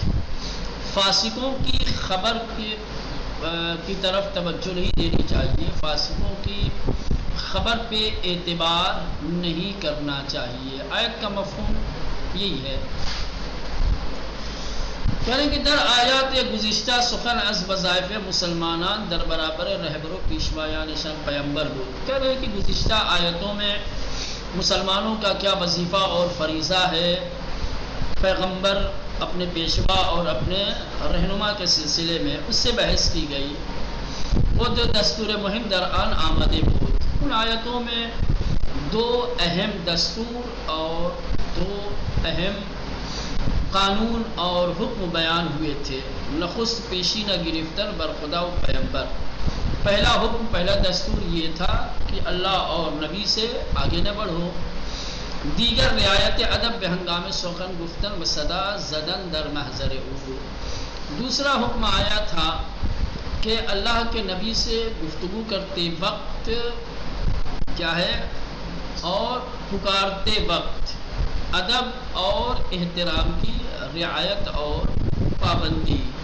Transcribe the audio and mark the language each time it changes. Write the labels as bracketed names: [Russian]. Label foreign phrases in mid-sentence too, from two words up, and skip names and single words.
[Urdu] فاسقوں کی خبر کی طرف توجہ نہیں دینی چاہیے. فاسقوں کی خبر پہ اعتبار نہیں کرنا چاہیے. آیت کا مفہوم یہی ہے. کہنے کہ [Persian] در آیات گزشتہ سخن از وظائف مسلمانان در برابر رہبر و پیشوایان شان پیمبر بود. [Urdu] کہہ رہے کہ گزشتہ آیتوں میں مسلمانوں کا کیا وظیفہ اور فریضہ ہے پیغمبر اپنے پیشوا اور اپنے رہنما کے سلسلے میں, اس سے بحث کی گئی. وہ جو [Persian] دستور مہم در آن آمدے بود. [Urdu] ان آیتوں میں 2 اہم دستور اور 2 اہم قانون اور حکم بیان ہوئے تھے. [Persian] نخست پیشی نہ گرفتن بر خدا و پیغمبر. [Urdu] پہلا حکم, پہلا دستور یہ تھا کہ اللہ اور نبی سے آگے نہ بڑھو. [Persian] دیگر رعایت ادب بہنگام سخن گفتن و صدا زدن در محضر او. [Urdu] دوسرا حکم آیا تھا کہ اللہ کے نبی سے گفتگو کرتے وقت کیا ہے اور پکارتے وقت ادب اور احترام کی رعایت اور پابندی.